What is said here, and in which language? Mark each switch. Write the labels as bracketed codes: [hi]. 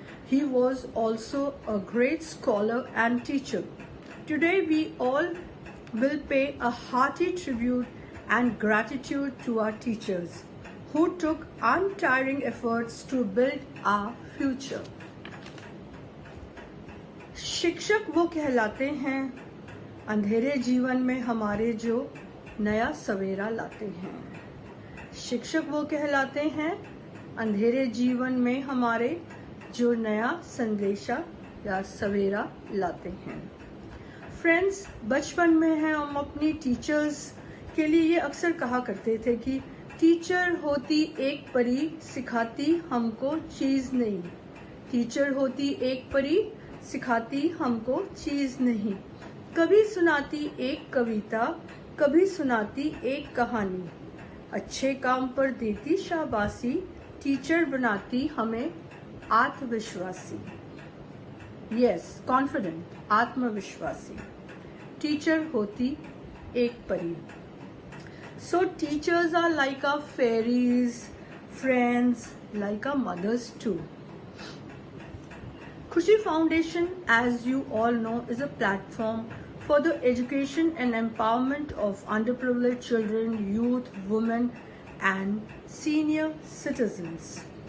[en] He was also a great scholar and teacher. Today we all will pay a hearty tribute and gratitude to our teachers who took untiring efforts to build our future. [hi] शिक्षक वो कहलाते हैं अंधेरे जीवन में हमारे जो नया सवेरा लाते हैं। शिक्षक वो कहलाते हैं अंधेरे जीवन में हमारे जो नया संदेशा या सवेरा लाते हैं। फ्रेंड्स, बचपन में है हम अपनी टीचर्स के लिए ये अक्सर कहा करते थे कि टीचर होती एक परी सिखाती हमको चीज नहीं। टीचर होती एक परी सिखाती हमको चीज नहीं। कभी सुनाती एक कविता, कभी सुनाती एक कहानी। अच्छे काम पर देती शाबाशी, टीचर बनाती हमें आत्मविश्वासी। [en] yes, confident, [hi] आत्मविश्वासी। टीचर होती एक परी। [en] So teachers are like our fairies, friends, like our mothers too. Khushi Foundation, as you all know, is a platform for the education and empowerment of underprivileged children, youth, women and senior citizens.